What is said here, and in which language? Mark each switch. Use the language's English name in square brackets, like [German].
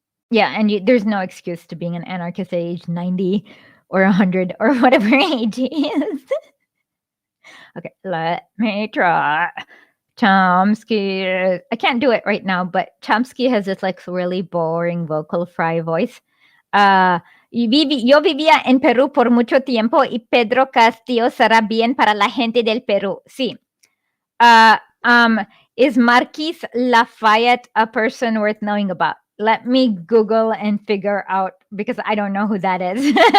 [English] Yeah, and there's no excuse to being an anarchist at age 90 or 100 or whatever age he is. Okay, let me try. Chomsky. I can't do it right now, but Chomsky has this really boring vocal fry voice. [Spanish] Yo vivía en Perú por mucho tiempo y Pedro Castillo será bien para la gente del Perú. Sí. [English] Is Marquis Lafayette a person worth knowing about? Let me Google and figure out, because I don't know who that is.